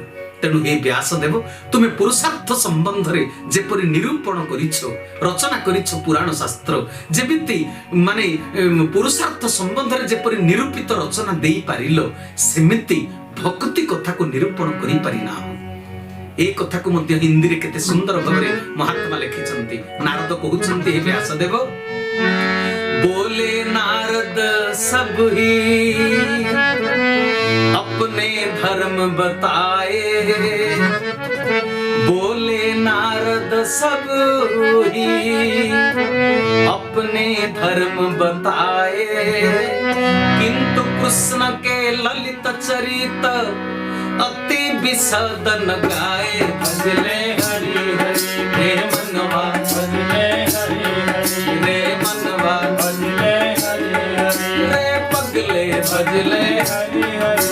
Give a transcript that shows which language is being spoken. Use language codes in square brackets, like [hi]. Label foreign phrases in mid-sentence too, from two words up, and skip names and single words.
[or] ତେଣୁ ହେ ବ୍ୟାସଦେବ, ତୁମେ ପୁରୁଷାର୍ଥ ସମ୍ବନ୍ଧରେ ଯେପରି ନିରୂପଣ କରିଛ, ରଚନା କରିଛ ପୁରାଣ ଶାସ୍ତ୍ର, ଯେମିତି ପୁରୁଷାର୍ଥ ସମ୍ବନ୍ଧରେ ଯେପରି ନିରୂପିତ ରଚନା ଦେଇପାରିଲ, ସେମିତି ଭକ୍ତି କଥାକୁ ନିରୂପଣ କରିପାରିନାହ। এই কথাକୁ ମଧ୍ୟ ହିନ୍ଦୀରେ କେତେ ସୁନ୍ଦର ଭାବରେ ମହାତ୍ମା ଲେଖିଛନ୍ତି। ନାରଦ କହୁଛନ୍ତି, ହେ ବ୍ୟାସଦେବ, [hi] बोले नारद सब ही अपने धर्म बताए, बोले नारद सब ही अपने धर्म बताए, किंतु कृष्ण के ललित चरित अति विसदन गाए, भजले हरि हरि रे मनवा, भजले हरि हरि रे मनवा, भजले हरि हरि रे पगले, भजले हरि हरि।